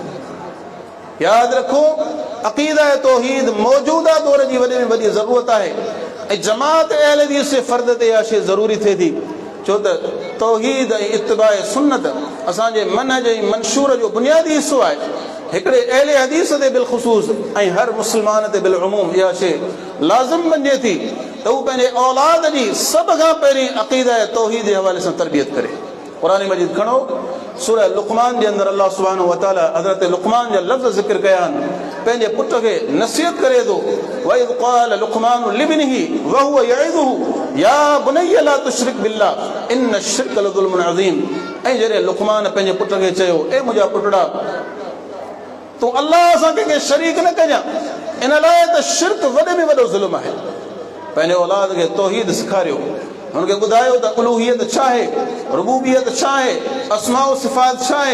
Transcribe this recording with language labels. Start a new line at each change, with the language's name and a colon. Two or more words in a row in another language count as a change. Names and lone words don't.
Sindhi: यादि रखो, अक़ीदा तौहीद मौजूदा दौर जी वॾे में वॾी ज़रूरत आहे ऐं जमात अहल हदीस जे फ़र्द ते इहा शइ ज़रूरी थिए थी, छो त तौहीद ऐं इत्तिबाए सुन्नत असांजे मनहज ऐं मंशूर जो बुनियादी हिसो आहे। हिकिड़े अहले हदीस ते बिलख़ुसूस ऐं हर मुस्लमान ते बिलउमूम इहा शइ लाज़िम बणिजे थी त हू पंहिंजे औलाद जी सभ खां पहिरीं अक़ीदा तौहीद जे हवाले सां तरबियत करे। क़ुरान मजीद खणो, सूरह लुक़मान जे अंदरि अल्लाह
Arabic: سبحانه وتعالى
Sindhi: हज़रत लुक़मान जा लफ़्ज़ ज़िक्र कया आहिनि। पंहिंजे पुट खे नसीहत करे थो,
Arabic: وإذ قال لقمان لابنه وهو يعظه يا بني لا تشرك بالله إن الشرك لظلم عظيم.
Sindhi: ऐं जॾहिं लुक़मान पंहिंजे पुट खे चयो, ए मुंहिंजा पुटड़ा, तूं अल्लाह सां कंहिंखे शरीक न कजां, इन लाइ त शिर्क वॾे में वॾो ज़ुल्म आहे। पंहिंजे औलाद खे तौहीद सेखारियो, हुनखे ॿुधायो त उलूहियत छा आहे, रुबूबियत छा आहे, अस्मा व सिफ़ात छा आहे।